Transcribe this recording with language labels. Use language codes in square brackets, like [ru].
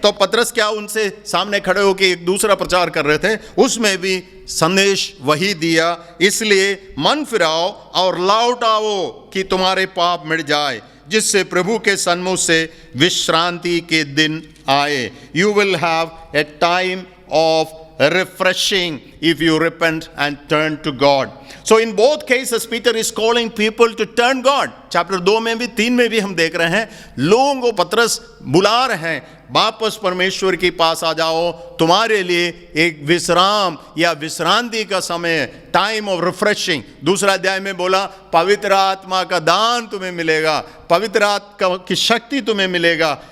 [hi] तो पतरस क्या उनसे सामने खड़े होकर एक दूसरा प्रचार कर रहे थे, उसमें भी संदेश वही दिया, इसलिए मन फिराओ और लौट आओ कि तुम्हारे पाप मिट जाए, जिससे प्रभु के सन्मुख से विश्रांति के दिन आए। [en] You will have a time of refreshing if you repent and turn to God. So in both cases Peter is calling people to turn God. [hi] Chapter 2 में भी 3 में भी हम देख रहे हैं लोगों को पतरस बुला रहे हैं, वापस परमेश्वर के पास आ जाओ, तुम्हारे लिए एक विश्राम या विश्रांति का समय, [en] Time of refreshing. [hi] दूसरा अध्याय में बोला पवित्र आत्मा का दान तुम्हें मिलेगा, पवित्र आत्मा की शक्ति तुम्हें मिलेगा।